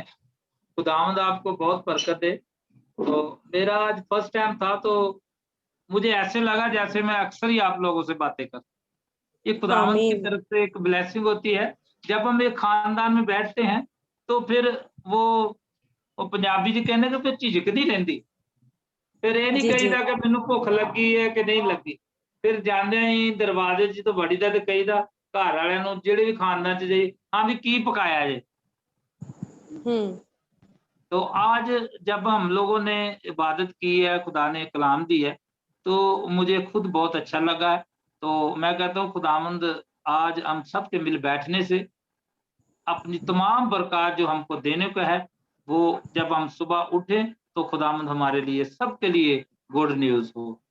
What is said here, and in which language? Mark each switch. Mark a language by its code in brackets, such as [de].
[hi] खुदावंद आपको बहुत बरकत दे। तो मेरा आज फर्स्ट टाइम था तो मुझे ऐसे लगा जैसे मैं अक्सर ही आप लोगों से बातें कर, ये खुदावंद की तरफ से एक ब्लेसिंग होती है। जब हम एक खानदान में बैठते हैं तो फिर वो [pa] ਉਹ ਪੰਜਾਬੀ ਚ ਕਹਿੰਦੇ ਕਿ ਫਿਰ ਝਿਜਕ ਨਹੀਂ ਰਹਿੰਦੀ। ਫਿਰ ਇਹ ਨਹੀਂ [hi] जी जी [pa] ਕਹੀਦਾ ਕਿ ਮੈਨੂੰ ਭੁੱਖ ਲੱਗੀ ਹੈ ਕਿ ਨਹੀਂ ਲੱਗੀ। ਫਿਰ ਜਾਂਦਿਆਂ ਹੀ ਦਰਵਾਜ਼ੇ 'ਚ ਤੋਂ ਵੜੀਦਾ ਤੇ ਕਹੀਦਾ ਘਰ ਵਾਲਿਆਂ ਨੂੰ, ਜਿਹੜੇ ਵੀ ਖਾਨਦਾਨ 'ਚ ਜਾਈ, हाँ भी की पकाया है। [hi] तो आज जब हम लोगों ने इबादत की है, खुदा ने कलाम दी है, तो मुझे खुद बहुत अच्छा लगा है। तो मैं कहता हूँ खुदावंद आज हम सब के मिल बैठने से अपनी तमाम बरकत जो हमको देने को है, वो जब हम सुबह उठे तो खुदावंद हमारे लिए सबके लिए गुड न्यूज हो।